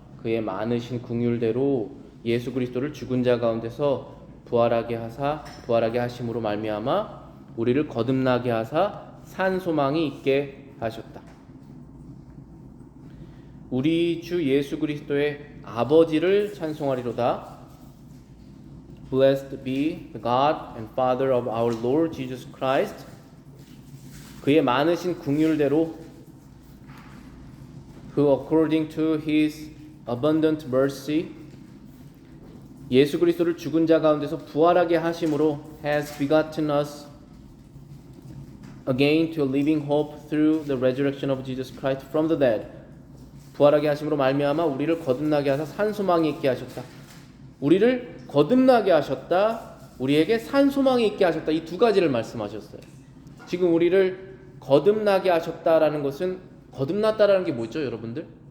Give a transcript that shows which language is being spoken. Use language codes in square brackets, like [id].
[ko] 그의 많으신 긍휼대로 예수 그리스도를 죽은 자 가운데서 부활하게 하심으로 말미암아 우리를 거듭나게 하사 산 소망이 있게 하셨다. 우리 주 예수 그리스도의 아버지를 찬송하리로다. [en] Blessed be the God and Father of our Lord Jesus Christ. [ko] 그의 많으신 긍휼대로 [en] who according to his abundant mercy [ko] 예수 그리스도를 죽은 자 가운데서 부활하게 하심으로 [en] has begotten us again to a living hope through the resurrection of Jesus Christ from the dead. [ko] 부활하게 하심으로 말미암아 우리를 거듭나게 하사 산 소망이 있게 하셨다. 우리를 거듭나게 하셨다. 우리에게 산 소망이 있게 하셨다. 이 두 가지를 말씀하셨어요. 지금 우리를 거듭나게 하셨다라는 것은 거듭났다라는 게 뭐죠, 여러분들?